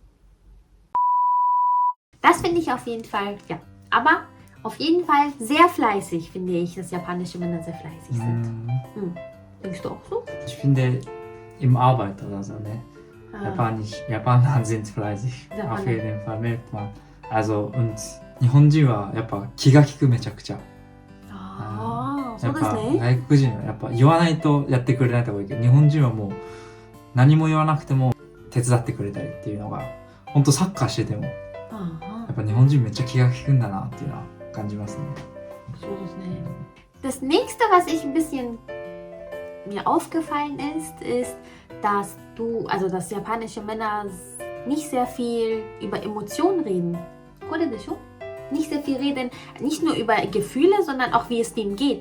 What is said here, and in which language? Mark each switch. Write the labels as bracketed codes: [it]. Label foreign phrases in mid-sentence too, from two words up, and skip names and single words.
[de] Das finde ich auf jeden Fall, ja. Aber auf jeden Fall sehr fleißig, finde ich, dass japanische Männer sehr fleißig sind. Denkst du auch so? Ich finde, im Arbeit oder so, ne? Japaner sind fleißig. Auf jeden Fall merkt man. Also, und [ja] 日本人はやっぱ気が利くめちゃくちゃ。そうですね。外国人はやっぱ言わないとやってくれないとこいいけど、日本人はもう何も言わなくても手伝ってくれたりっていうのが、ほんとサッカーしてても、やっぱ日本人めっちゃ気が利くんだなっていうのは感じますね。そうですね。 [de] Das nächste, was ich ein bisschen mir aufgefallen ist, dass dass japanische Männer nicht sehr viel über Emotionen reden. Nicht sehr viel reden, nicht nur über Gefühle, sondern auch wie es dem geht.